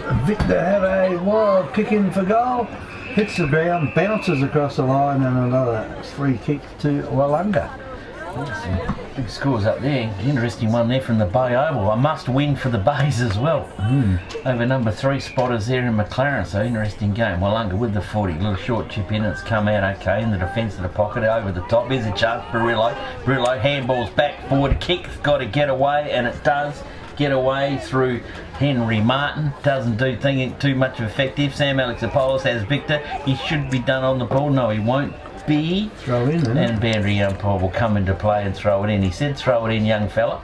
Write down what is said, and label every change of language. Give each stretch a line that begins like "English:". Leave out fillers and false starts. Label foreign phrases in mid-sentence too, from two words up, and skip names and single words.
English: Victor have a wild kick in for goal. Hits the ground, bounces across the line, and another free kick to Willunga. Some big scores up there. Interesting one there from the Bay Oval. A must win for the Bays as well. Over number 3 spotters there in McLaren, so interesting game. Willunga with the 40, little short chip in, it's come out okay in the defence of the pocket over the top. Here's a chance, Barillo. Barillo handballs back forward, kick's got to get away, and it does get away through Henry Martin. Doesn't do too much effective. Sam Alexopoulos has Victor. He should be done on the ball. No, he won't be. Throw in, and boundary umpire will come into play and throw it in. He said throw it in, young fella.